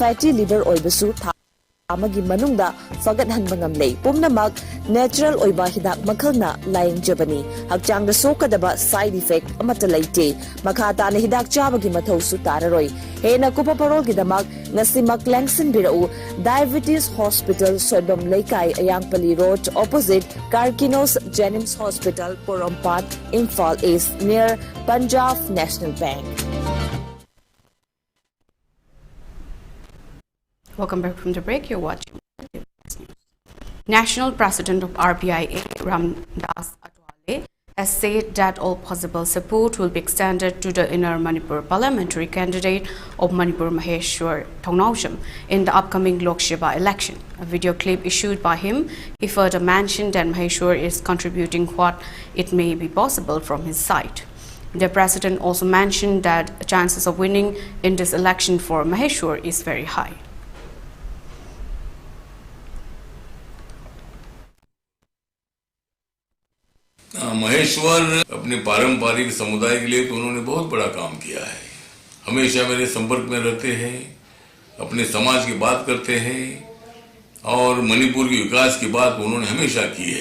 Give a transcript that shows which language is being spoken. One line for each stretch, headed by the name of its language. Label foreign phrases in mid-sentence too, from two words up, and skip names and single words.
English: Fatty liver
Manipuri: oy basu amagi manungda fagathanba ngamlei pumnamak natural oiba hidak makhalna laingjabani hakchang da sokadaba
English: side effect
Manipuri: amata laite makhata na hidak chabagi mathau su tararoi hena kupa parol gidamak ngasimak langsin birau diabetes hospital sodom leikai ayangpali road opposite Karkinos Jennings Hospital Porompat Imphal East near Punjab National Bank.
English: Welcome back from the break. You're watching National President of RBIA, Ramdas Atwale, has said that all possible support will be extended to the Inner Manipur parliamentary candidate of Manipur Maheshwar Thongnausham in the upcoming Lok Sabha election. A video clip issued by him, he further mentioned that Maheshwar is contributing what it may be possible from his side. The president also mentioned that chances of winning in this election for Maheshwar is very high.
Hindi: महेश्वर अपने पारंपरिक समुदाय के लिए तो उन्होंने बहुत बड़ा काम किया है। हमेशा मेरे संपर्क में रहते हैं, अपने समाज की बात करते हैं और मणिपुर के विकास की बात उन्होंने हमेशा की है।